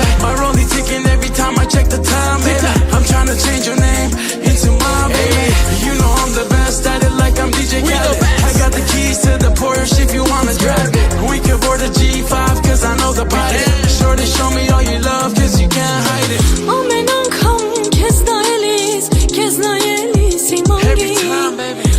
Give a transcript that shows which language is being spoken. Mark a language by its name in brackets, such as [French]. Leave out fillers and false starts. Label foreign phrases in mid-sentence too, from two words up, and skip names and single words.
[English] My rollie ticking every time I check the time, baby. I'm trying to change your name into mine, baby. You know I'm the best at it, like I'm DJ Khaled. I got the keys to the Porsche if you wanna drive it. We can board a G5 cause I know the body. Shorty, show me all you love cause you can't hide it. [Armenian] Ամեն անգամ քեզ նայելիս, [English] Every time, baby.